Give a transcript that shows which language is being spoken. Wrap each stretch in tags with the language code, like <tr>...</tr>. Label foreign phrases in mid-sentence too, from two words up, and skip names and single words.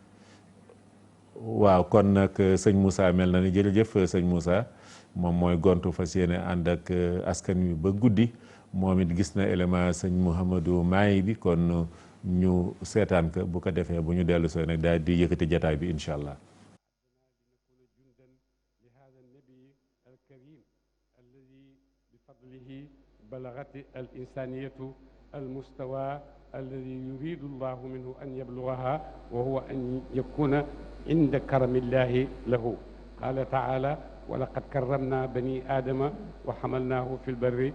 <wo>waaw kon nag sëñ Moussa mel na ni jërëjëf sëñ Moussa moom mooy gontu fas yéene ànd ak askan wi ba guddi moom it gis na élément sëñ Mouhamadou Maay bi kon ñu seetaan ko bu ko defee bu ñu dellu soo nag daal di yëkkati jataay bi</wo> <ar>إن شاء الله. بلغت الإنسانية المستوى الذي يريد الله منه أن يبلغها وهو أن يكون عند كرم الله له قال تعالى ولقد كرمنا بني آدم وحملناه في البر</ar>